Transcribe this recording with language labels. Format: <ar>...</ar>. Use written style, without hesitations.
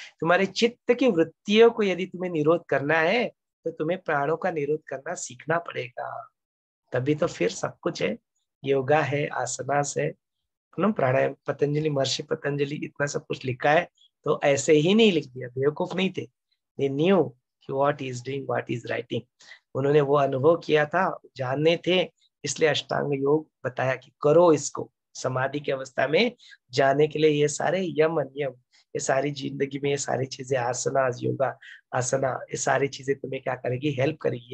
<hi>तुम्हारे चित्त की वृत्तियों को यदि तुम्हें निरोध करना है, तो तुम्हें प्राणों का निरोध करना सीखना पड़ेगा। तभी तो फिर सब कुछ है, योगा है, आसनास है, प्राणायाम। पतंजलि, महर्षि पतंजलि इतना सब कुछ लिखा है, तो ऐसे ही नहीं लिख दिया, बेवकूफ नहीं थे।</hi> <en>They knew कि what is doing, what is writing.</en> <hi>उन्होंने वो अनुभव किया था, जानने थे, इसलिए अष्टांग योग बताया कि करो इसको। समाधि की अवस्था में जाने के लिए ये सारे यम नियम, ये सारी जिंदगी में ये सारी चीजें, आसना, योगा आसना, ये सारी चीजें तुम्हें क्या करेगी, हेल्प करेगी।</hi>